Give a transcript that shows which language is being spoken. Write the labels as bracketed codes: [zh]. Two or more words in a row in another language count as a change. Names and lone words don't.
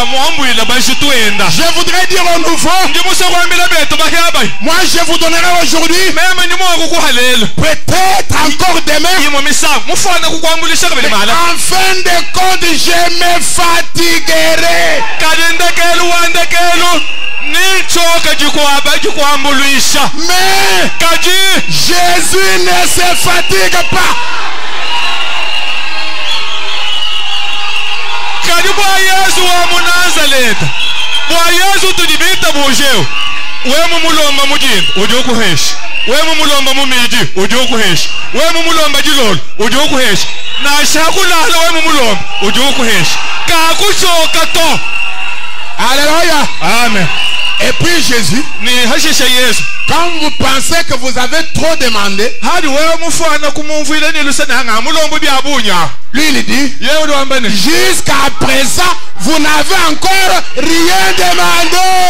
[fr] Je voudrais dire au nouveau, moi je vous donnerai aujourd'hui, peut-être encore demain, en fin de compte je me fatiguerai. Mais Jésus ne se fatigue pas. [cjk] Wemu mulomba mujini uje okuhesha, wemu mulomba mumiji uje okuhesha, wemu mulomba jilolo uje okuhesha, na shakulala wemu mulomba uje okuhesha, kakuchoka to. [fr] Alléluia. Amen. Et puis Jésus, quand vous pensez que vous avez trop demandé, lui il dit, jusqu'à présent vous n'avez encore rien demandé.